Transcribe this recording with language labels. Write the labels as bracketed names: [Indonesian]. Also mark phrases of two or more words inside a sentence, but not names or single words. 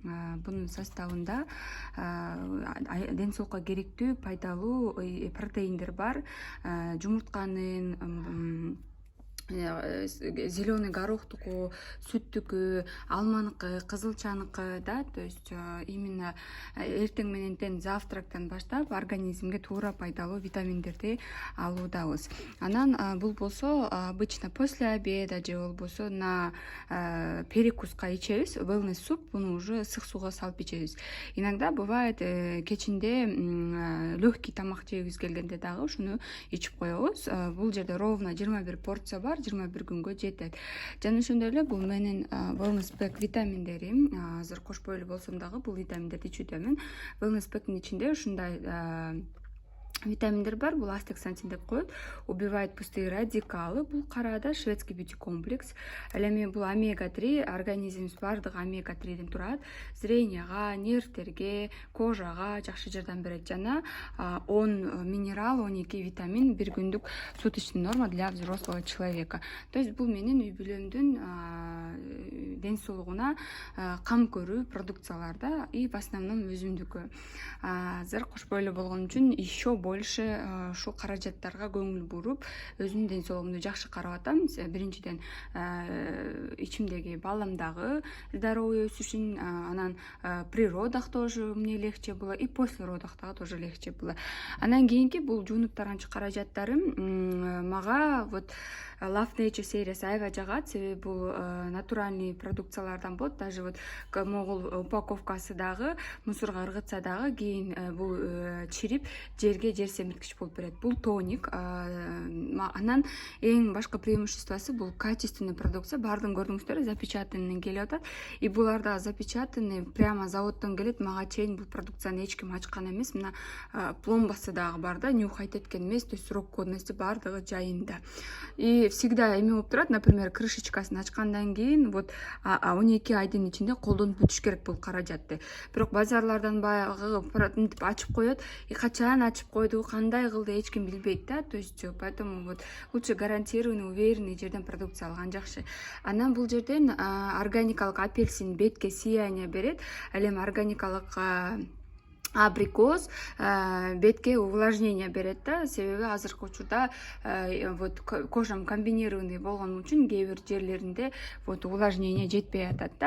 [Kyrgyz] Бунун составында ден соолукка керектүү пайдалуу протеиндер бар. Жумуртканын, зеленый горохтуку, сүттүкү, алманыкы, кызылчаныкы, да, [Russian] то есть именно [Kyrgyz] эртең менен завтрактан баштап организмге туура пайдалуу витаминдерди алуудабыз. Анан бул болсо [Russian] обычно после обеда же [Kyrgyz] болбосо [Russian] на перекуска [Kyrgyz] ичебиз. Wellness суп, буну уже ысык сууга салып ичебиз. [Russian] Иногда бывает [Kyrgyz] кечинде легкий тамак жегибиз келгенде дагы ушуну ичип коебуз. Бул жерде ровно 21 порция бар, 21 күнгө жетет. Жана ошондой эле бул менин wellness pack витаминдерим. Азыр кошпой эле болсом дагы бул витаминдерди ичүүдөмүн. Wellness packtин ичинде ушундай витаминдер бар. Бул астаксантин деп коет. [Russian] Убивает пустые радикалы. [Kyrgyz] Бул карада [Russian] шведский бьюти комплекс. [Kyrgyz] Ал эми бул омега-3, организмибиз баардыгы омега-3ден турат. Зренияга, нервтерге, кожага жакшы жардам берет. Жана 10 минерал, 12 витамин бир күндүк [Russian] суточный норма для взрослого человека. [Kyrgyz] То есть бул менин үй бүлөмдүн ден соолугуна кам көрүү продукцияларда [Russian] и в основном [Kyrgyz] өзүмдүкү. Азыр кошпой эле болгон үчүн [Russian] еще больше [Kyrgyz] ушул каражаттарга көңүл буруп, өзүмдүн ден соолугумду жакшы карап атам. Биринчиден ичимдеги баламдагы здоровый өсүшүн, анан [Russian] при родах тоже мне легче было, и после родах тоже легче было. [Kyrgyz] Анан кийинки бул жуунуп таранчы каражаттарым мага вот Love Nature сериясы аябай жагат, себеби бул натуральный продукциялардан болот. [Russian] Даже вот [Kyrgyz] могул упаковкасы дагы мусорго ыргытса дагы кийин бул чирип жер семирткич болуп берет. Бул тоник. Анан эң башкы преимуществосы бул [Russian] качественный продукция. [Kyrgyz] Баардыгын көрдүңүздөр, запечатанный келип атат. И булар да запечатанный, прямо заводдон келет. Мага чейин бул продукцияны эч ким ачкан эмес. Мына пломбасы дагы бар да, нюхать эткен эмес, [Russian] то есть срок годности [Kyrgyz] баардыгы жайында. [Russian] И всегда [Kyrgyz] эме болуп турат, например, крышечкасын ачкандан кийин вот 12 айдын ичинде колдонуп бүтүш керек бул каражатты. Бирок базарлардан баягы мынтип ачып коет, и качан ачып койду, кандай кылды эч ким билбейт да, [Russian] то есть поэтому вот лучше гарантированный, уверенный [Kyrgyz] жерден продукция алган жакшы. Анан бул жерден органикалык апельсин бетке сияние берет, ал эми органикалык абрикос бетке увлажнение берет да, себеби азыркы учурда вот кожам комбинированный болгон үчүн кээ бир жерлеринде вот увлажнение жетпей атат да.